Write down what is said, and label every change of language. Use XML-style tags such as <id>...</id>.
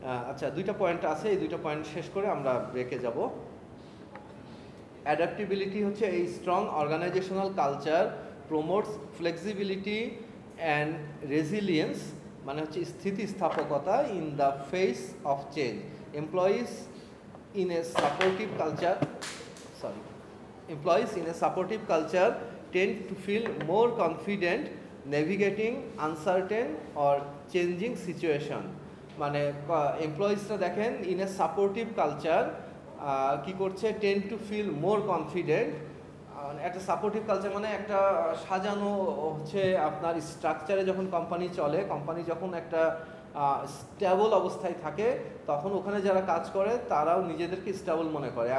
<bn>আচ্ছা, 2টা পয়েন্ট আছে, এই 2টা পয়েন্ট শেষ করে আমরা ব্রেকে যাব। অ্যাডাপ্টিবিলিটি হচ্ছে এই</bn> <en>strong organisational culture promotes flexibility and resilience,</en> <bn>মানে হচ্ছে স্থিতিস্থাপকতা</bn> <en>In the face of change. Employees in a supportive culture employees in a supportive culture tend to feel more confident navigating uncertain or changing situation.</en> <bn>মানে এমপ্লয়িজরা দেখেন</bn> <en>in a supportive culture</en> <bn>কি করছে,</bn> <en>Tend to feel more confident.</en> <bn>একটা supportive culture মানে একটা সাজানো হচ্ছে আপনার স্ট্রাকচারে যখন কোম্পানি চলে, কোম্পানি যখন একটা স্টেবল অবস্থায় থাকে, তখন ওখানে যারা কাজ করে তারাও নিজেদেরকে স্টেবল মনে করে।</bn>